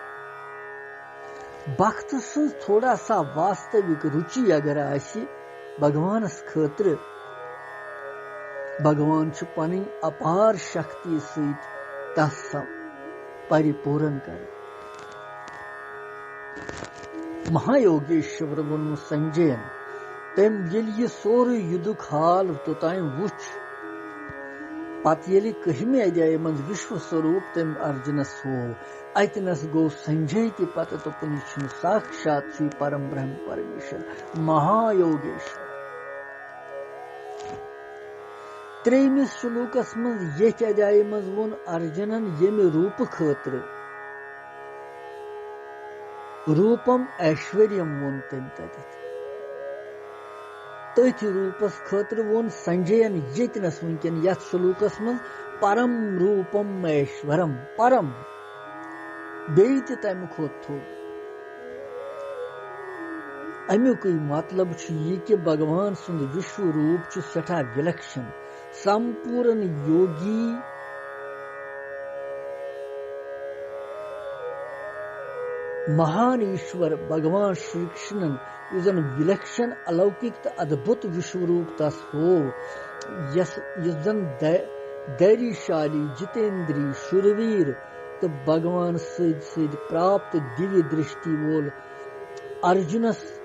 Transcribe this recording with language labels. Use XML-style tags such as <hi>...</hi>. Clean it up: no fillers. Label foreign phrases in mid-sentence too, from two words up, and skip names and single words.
<ks>भक्त सं थोड़ा सा वास्तविक रुचि अगर आसि भगवानस खतर भगवान पन अपार शक्ति सहित तस परिपूर्ण कर। महायोगेश्वर वोन संजयन तम ये सोरे युद्धुक हाल तोताम वुच पत ये कहमे अध्याय मज विश्व स्वरूप तम अर्जुनस हो अतनस गो संजय कि पत तोपन साक्षात श्री परम ब्रह्म परमेश्वर महायोगेश्वर। त्रेमिस श्लोकस मज ये अध्याय मज वोन अर्जुनन यमे रूप खतर</ks> <sa>रूपम ऐश्वर्यम</sa> <ks>वोन तम तथ रूपस खतर वोन संजयन यतनस वनकन यथ श्लोकस मज</ks> <sa>परम रूपम ऐश्वरम</sa> <ks>परम बेत तम खोत थोड़। अमुक मतलब यह कि भगवान सुंद विश्व रूप सठा विलक्षण संपूर्ण योगी महान ईश्वर भगवान श्री कृष्णन जन विलक्षण अलौकिक अद्भुत विश्वरूप तस हो यस जन धैर्यशाली जितेंद्री शूरवीर तो भगवान सद प्राप्त दिव्य दृष्टि वोल अर्जुनस</ks>